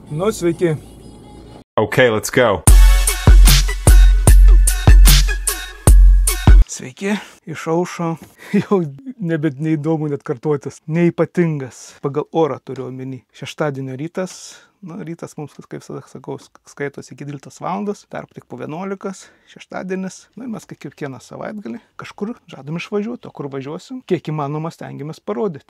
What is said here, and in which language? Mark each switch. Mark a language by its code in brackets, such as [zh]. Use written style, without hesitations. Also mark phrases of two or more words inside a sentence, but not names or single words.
[lt] Nu, sveiki. [en] Okay, let's go. [lt] Sveiki, išaušo, jau nebet neįdomu net kartuotis, neypatingas, pagal orą turiu omeny. Šeštadienio rytas, rytas mums, kaip visada sakau, skaitosi iki 12 valandos, tarp tik po 11, šeštadienis, ir mes kaip kiekvieną savaitgalį kažkur žadam išvažiuoti, o kur važiuosim, kiek įmanoma stengiamės parodyti.